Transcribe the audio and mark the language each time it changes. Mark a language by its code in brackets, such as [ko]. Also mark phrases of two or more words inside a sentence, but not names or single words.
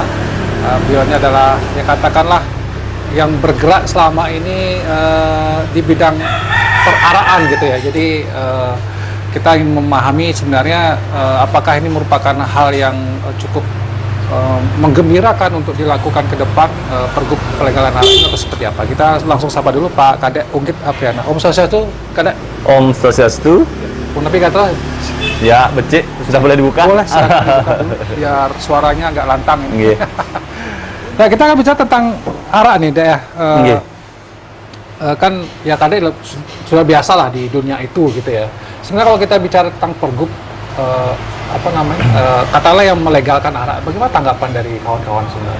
[id] Beliau ini adalah ya katakanlah yang bergerak selama ini di bidang peraraan gitu ya. Jadi kita ingin memahami sebenarnya apakah ini merupakan hal yang cukup menggembirakan untuk dilakukan ke depan Pergub pelegalan arak ini atau seperti apa. Kita langsung sapa dulu Pak Kadek Unggit Apriana. [sa] Om Swastiastu, [id] Kadek. [sa] Om Swastiastu. [id] Tapi kata ya, becik sudah boleh dibuka. Boleh, dibuka dulu, biar suaranya agak lantang ini. Nah, kita akan bicara tentang arak nih, Dek ya. Kan ya Kadek sudah biasa lah di dunia itu gitu ya. Sebenarnya kalau kita bicara tentang Pergub katakanlah yang melegalkan arak, bagaimana tanggapan dari kawan-kawan sebenarnya?